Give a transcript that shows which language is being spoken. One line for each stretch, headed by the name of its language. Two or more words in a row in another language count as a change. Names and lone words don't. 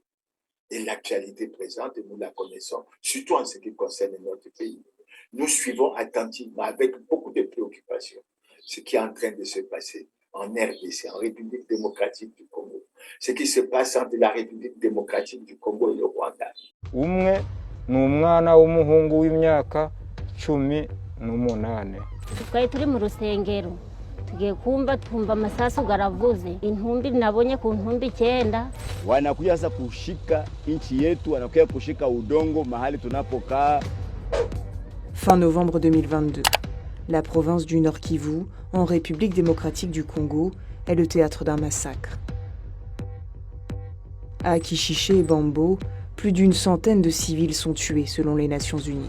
French: Et l'actualité présente, nous la connaissons, surtout en ce qui concerne notre pays. Nous suivons attentivement, avec beaucoup de préoccupations, ce qui est en train de se passer en RDC, en République démocratique du Congo, ce qui se passe entre la République démocratique du Congo et le Rwanda.
Kinyarwanda: Umwe ni umwana w'umuhungu w'imyaka 18. Twari turi mu rusengero tugiye twumva amasasu garavuze intumbi nabonye ku ntumbi 9
Swahili: wanakuja sasa kushika nchi yetu, wanakuja kushika udongo mahali tunapokaa.
French: Fin novembre 2022, la province du Nord Kivu, en République démocratique du Congo, est le théâtre d'un massacre. À Kishiché et Bambo, plus d'une centaine de civils sont tués selon les Nations Unies.